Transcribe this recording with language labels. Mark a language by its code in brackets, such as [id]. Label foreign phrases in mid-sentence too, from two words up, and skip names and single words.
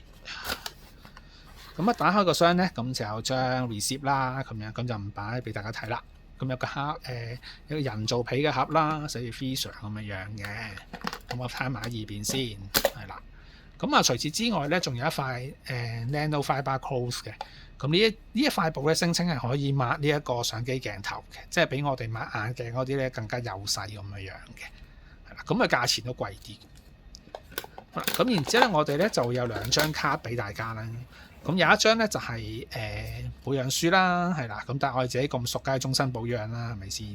[yue] 咁打開個箱咧，咁就有張 receipt 啦，咁就唔擺俾大家睇啦。咁有個盒，有個人造皮嘅盒啦，寫住 Visa 咁樣嘅。咁我睇埋喺二邊先，係啦。咁啊，除此之外咧，仲有一塊 [en] nano fiber cloth [yue] 嘅。咁呢一塊布咧，聲稱係可以抹呢一個相機鏡頭嘅，即係比我哋抹眼鏡嗰啲咧更加幼細咁樣嘅。係啦，咁啊價錢都貴啲。咁然之後咧，我哋咧就有兩張卡俾大家啦。咁有一張咧就係保養書啦，係啦。咁但係我哋自己咁熟，梗係終身保養啦，係咪先？